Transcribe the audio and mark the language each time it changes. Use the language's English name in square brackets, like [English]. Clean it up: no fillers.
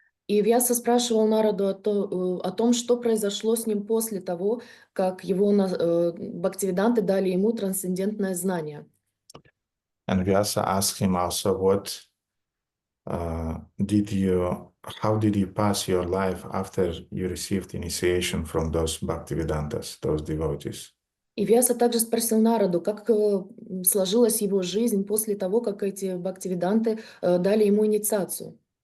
[Russian] И Вьяса спрашивал Нараду о том, что произошло с ним после того, как его бхактивиданты дали ему трансцендентное знание. [English] And Vyasa asked him also, how did you pass your life after you received initiation from those Bhaktivedantas, those devotees? [Russian] И Вьяса также спросил Нараду, как сложилась его жизнь после того, как эти бхактивиданты дали ему инициацию.